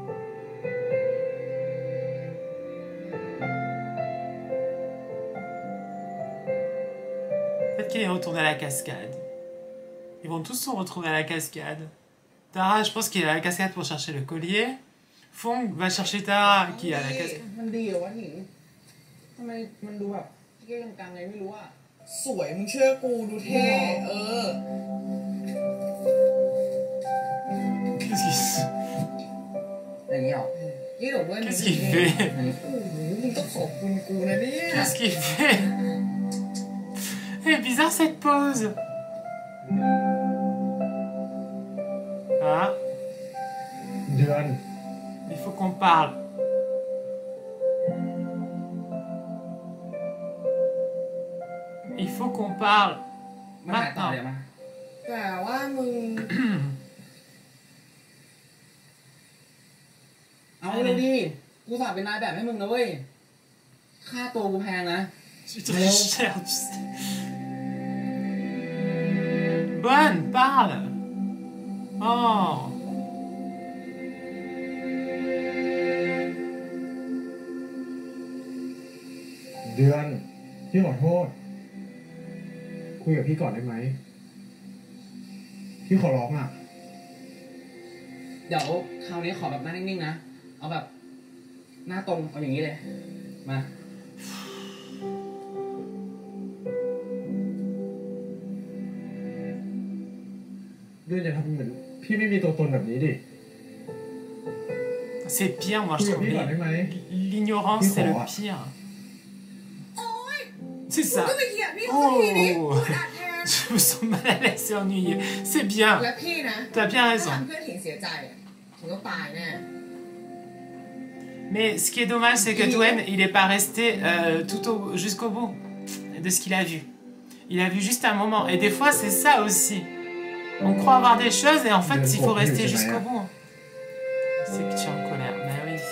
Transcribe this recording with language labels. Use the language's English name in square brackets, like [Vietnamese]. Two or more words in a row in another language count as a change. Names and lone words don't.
[French] Peut-être qu'il est retourné à la cascade. Ils vont tous se retrouver à la cascade. Tara, je pense qu'il est à la cascade pour chercher le collier. Fong va chercher Tara qui est à la cascade. [Thai] มันดีเหรอวะหนิงทำไมมันดูแบบเกี่ยงกังไงไม่รู้อะสวยมึงเชื่อกูดูเท่เออ [French] Qu'est-ce qu'il se- [Thai] อย่างเงี้ยหรอยี่หลงด้วย [French] Qu'est-ce qu'il fait? [Thai] โอ้โหมึงต้องขอบคุณกูนะเนี่ย [French] Qu'est-ce qu'il fait? Elle est bizarre cette pose. Ah, [Thai] เดือน [French] il faut qu'on parle. Il faut qu'on parle. [Thai] มาหาต่อ [French] Maintenant. [Thai] เดี๋ยวมาแต่ว่ามึง เอาเลยดิกูฝากเป็นนายแบบให้มึงนะเว้ยค่าตัวกูแพงนะ [French] C'est très cher, tu sais. Bonne, parle. Oh. [Thai] เดือนพี่ขอโทษ คุยกับพี่ก่อนได้ไหมพี่ขอร้องอ่ะ เดี๋ยวคราวนี้ขอแบบหน้านิ่งๆนะ เอาแบบหน้าตรงเอาอย่างนี้เลย มา เดือนอย่าทำเหมือนพี่ไม่มีตัวตนแบบนี้ดิ [French] C'est pire, moi je trouve. Oui, oui, oui. L'ignorance, c'est le pire. C'est ça. [Thai] ก็ไปเถียงพี่เขาสักทีนี้พูดอัดแทน [French] Je me sens mal à l'aise et ennuyé. C'est bien. [Thai] และพี่นะ [French] T'as bien [Thai] ถ้า [French] raison. [Thai] ทำเพื่อนถิงเสียใจอะถิงก็ตายแน่ [French] Mais ce qui est dommage, c'est que Dwayne, il n'est pas resté jusqu'au bout de ce qu'il a vu. Il a vu juste un moment. Et des fois, c'est ça aussi. On croit avoir des choses et en fait, il faut rester jusqu'au bout. C'est que tu es en colère. Ben oui.